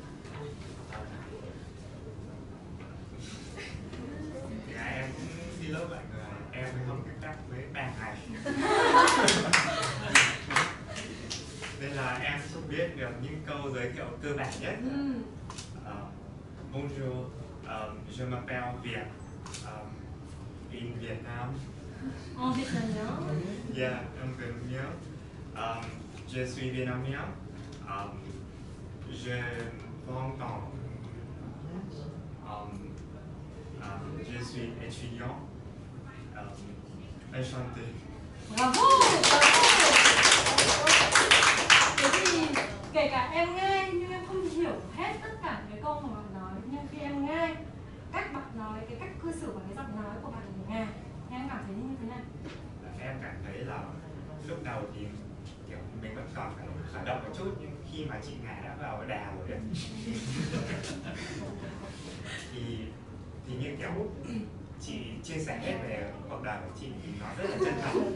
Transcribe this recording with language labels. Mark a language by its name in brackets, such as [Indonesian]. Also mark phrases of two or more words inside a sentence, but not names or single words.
[Vietnamese] Dạ em cũng xin lỗi mọi người, em không biết đáp với bạn này. Nên là em không biết được những câu giới thiệu cơ bản nhất. [French] Bonjour, je m'appelle Việt, in Vietnam. En vietnamien. Yeah, en vietnamien. Je suis vietnamien. Je vends je suis étudiant. Enchanté. Bravo! [Vietnamese] Thế thì kể cả em nghe nhưng em không hiểu hết tất cả cái câu mà bạn nói, nhưng khi em nghe cách bạn nói, cái cách cư xử và cái giọng nói của bạn ở nhà, em cảm thấy như thế nào? Em cảm thấy là lúc đầu thì kiểu mình vẫn còn phải khởi động một chút, nhưng khi mà chị Nga đã vào đà rồi đấy thì như kiểu chị chia sẻ hết về cuộc đời của chị thì nó rất là chân thành.